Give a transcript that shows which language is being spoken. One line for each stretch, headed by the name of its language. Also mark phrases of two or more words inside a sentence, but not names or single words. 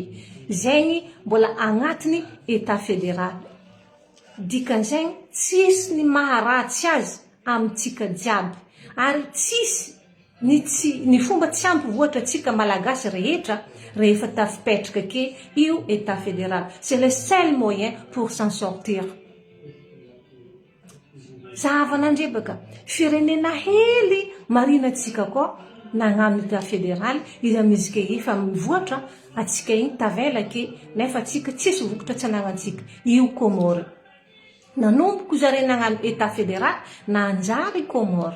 Malagasy: Zegny mbola agnatin'ny
French: État fédéral.
Malagasy: Dikan'izegny tsisy ny maharatsy azy amintsika jiaby ary tsisy ny fomba tsy ampivoatra atsika malagasy rehetra rehefa tafipetraka ke io
French: État fédéral. C'est le seul moyen pour s'en sortir.
Malagasy: Zahavan'andrebaka, firenena hely marinatsika koa nagnano
French: État fédéral
Malagasy: izy amin'izy ke efa mivoatra atsika igny tavela ke nefa atsika tsisy vokatra tsy anagnantsika. Io Comore. Nanomboko zare nagnano
French: État fédéral
Malagasy: nanjary Comore.